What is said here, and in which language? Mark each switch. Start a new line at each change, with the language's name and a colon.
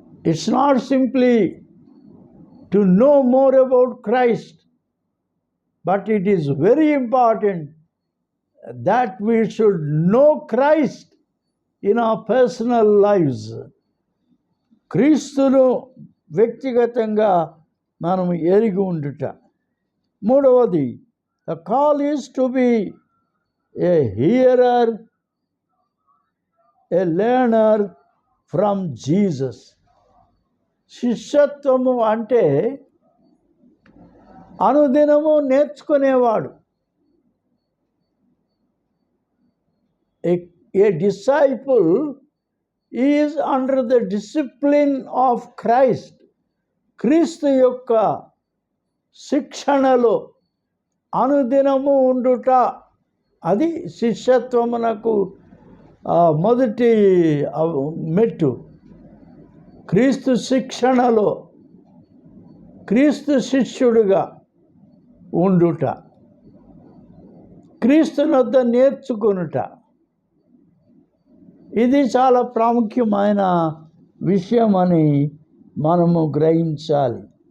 English: It's not simply to know more about Christ, but it is very important that we should know Christ in our personal lives.
Telugu: క్రీస్తును వ్యక్తిగతంగా మనం ఎరిగి ఉండుట. మూడవది,
English: the call is to be a hearer, a learner from Jesus.
Telugu: శిష్యత్వము అంటే అనుదినము నేర్చుకునేవాడు.
English: A disciple is under the discipline of Christ.
Telugu: క్రీస్తు యొక్క శిక్షణలో అనుదినము ఉండుట, అది శిష్యత్వమునకు మొదటి మెట్టు. క్రీస్తు శిక్షణలో క్రీస్తు శిష్యుడిగా ఉండుట, క్రీస్తునొద్ద నేర్చుకొనుట, ఇది చాలా ప్రాముఖ్యమైన విషయం అని మనము గ్రహించాలి.